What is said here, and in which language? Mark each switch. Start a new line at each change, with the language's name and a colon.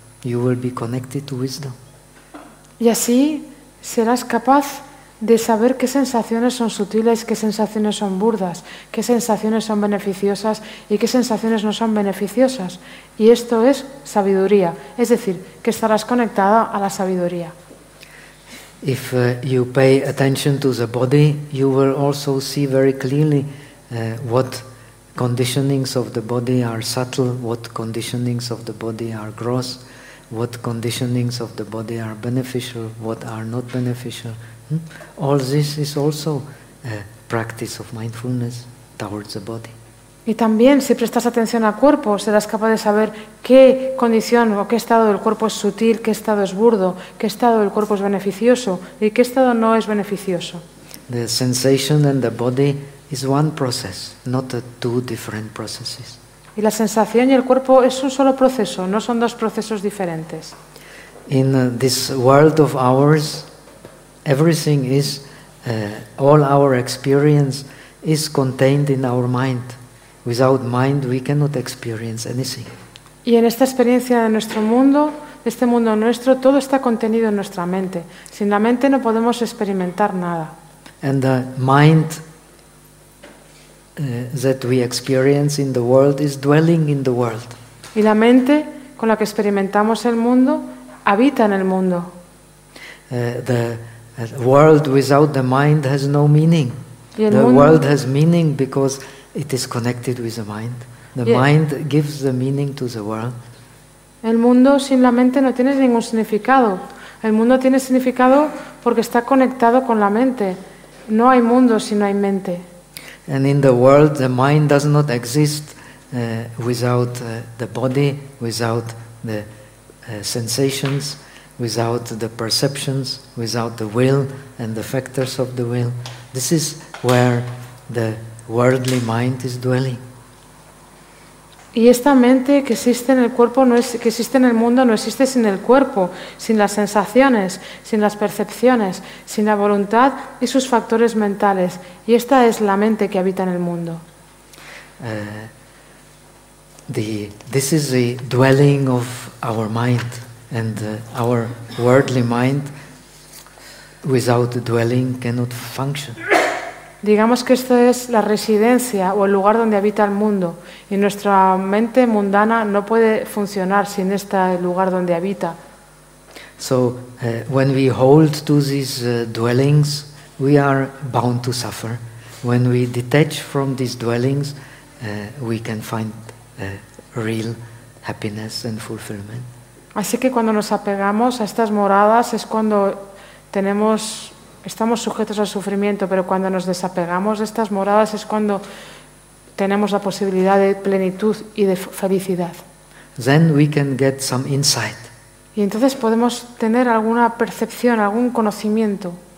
English: You will be connected to wisdom.
Spanish: Y así serás capaz de saber qué sensaciones son sutiles, qué sensaciones son burdas, qué sensaciones son beneficiosas y qué sensaciones no son beneficiosas. Y esto es sabiduría, es decir, que estarás conectada a la sabiduría.
English: If you pay attention to the body, you will also see very clearly what conditionings of the body are subtle, what conditionings of the body are gross, what conditionings of the body are beneficial, what are not beneficial. All this is also a practice of mindfulness towards the body.
Spanish: Y también, si prestas atención al cuerpo, serás capaz de saber qué condición o qué estado del cuerpo es sutil, qué estado es burdo, qué estado del cuerpo es beneficioso y qué estado no es beneficioso.
English: The sensation and the body is one process, not two different processes.
Spanish: Y la sensación y el cuerpo es un solo proceso, no son dos procesos diferentes.
English: In this world of ours, everything is, all our experience is contained in our mind. Without mind, we cannot experience anything.
Spanish: Y en esta experiencia de nuestro mundo, de este mundo nuestro, todo está contenido en nuestra mente. Sin la mente no podemos experimentar nada.
English: And the mind that we experience in the world is dwelling in the world.
Spanish: Y la mente con la que experimentamos el mundo habita en el mundo.
English: The world without the mind has no meaning. The world has meaning because it is connected with the mind. The mind gives the meaning to the world.
Spanish: El mundo sin la mente no tiene ningún significado. El mundo tiene significado porque está conectado con la mente. No hay mundo si no hay mente.
English: And in the world, the mind does not exist without the body, without the sensations, without the perceptions, without the will and the factors of the will. This is where the worldly mind is dwelling.
Spanish: Y esta mente que existe en el cuerpo no es, que existe en el mundo no existe sin el cuerpo, sin las sensaciones, sin las percepciones, sin la voluntad y sus factores mentales. Y esta es la mente que habita en el mundo.
English: This is the dwelling of our mind, and our worldly mind without the dwelling cannot function.
Spanish: Digamos que esto es la residencia o el lugar donde habita el mundo, y nuestra mente mundana no puede funcionar sin este lugar donde habita.
English: So when we hold to these dwellings, we are bound to suffer. When we detach from these dwellings, we can find real happiness and fulfillment.
Spanish: Así que cuando nos apegamos a estas moradas es cuando tenemos, estamos sujetos al sufrimiento, pero cuando nos desapegamos de estas moradas es cuando tenemos la posibilidad de plenitud y de felicidad.
English: Then we can get some insight.
Spanish: Y entonces podemos tener alguna percepción, algún conocimiento.